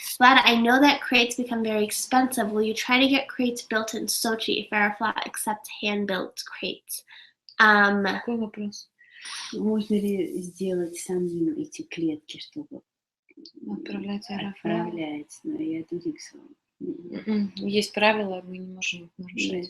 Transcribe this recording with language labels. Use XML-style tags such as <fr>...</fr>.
<en>Vlada, I know that crates become very expensive. Will you try to get crates built in Sochi if Aeroflot accepts hand-built crates?</en> <ru>Какой вопрос? Можно ли сделать самим эти клетки, чтобы отправлять Аэрофлот? Отправлять, но я</ru> <en>don't think so.</en> <ru>Есть правила, мы не можем их нарушать.</ru>